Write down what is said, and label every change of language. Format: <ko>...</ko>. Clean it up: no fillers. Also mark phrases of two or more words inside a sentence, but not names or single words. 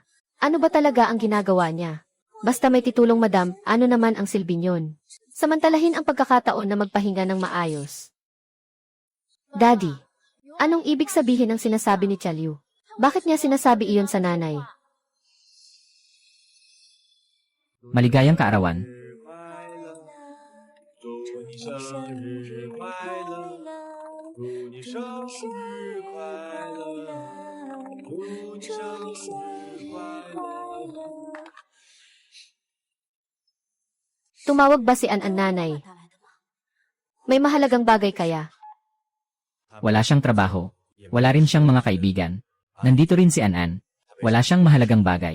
<tl>Ano ba talaga ang ginagawa niya? Basta may titulong madam, ano naman ang silbi niyon? Samantalahin ang pagkakataon na magpahinga ng maayos. Daddy, anong ibig sabihin ng sinasabi ni Chalyu? Bakit niya sinasabi iyon sa nanay? Maligayang kaarawan.</tl> <zh>祝你生日快乐，祝你生日快乐，祝你生日快乐。</zh> <tl>Tumawag ba si An nanay?</tl> <zh>他来的吗？</zh> <tl>May mahalagang bagay kaya? Wala siyang trabaho. Wala rin siyang mga kaibigan. Nandito rin si An-an. Wala siyang mahalagang bagay.</tl>